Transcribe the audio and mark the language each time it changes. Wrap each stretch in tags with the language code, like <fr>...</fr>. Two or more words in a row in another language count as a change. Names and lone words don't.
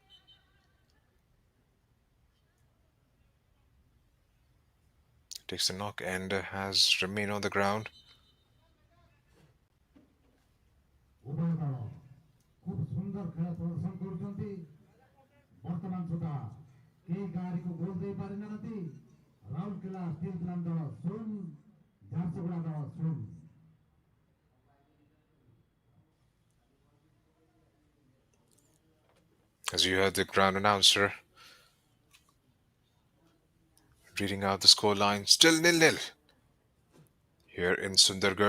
<en>Takes the knock and has remained on the ground.</en> <or>ଉଭୟ ଦଳ ଖୁବ୍ ସୁନ୍ଦର ଖେଳ ପ୍ରଦର୍ଶନ କରୁଛନ୍ତି। ବର୍ତ୍ତମାନ ସୁଦ୍ଧା କେହି କାହାରିକୁ ଗୋଲ ଦେଇପାରିନାହାନ୍ତି। ରାଉରକେଲା ଷ୍ଟିଲ୍ ପ୍ଲାଣ୍ଟ ଦଳ 0, ଝାରସୁଗୁଡ଼ା ଦଳ 0।</or> <en>As you heard the ground announcer reading out the scoreline, still 0-0 here in Sundargarh.</en>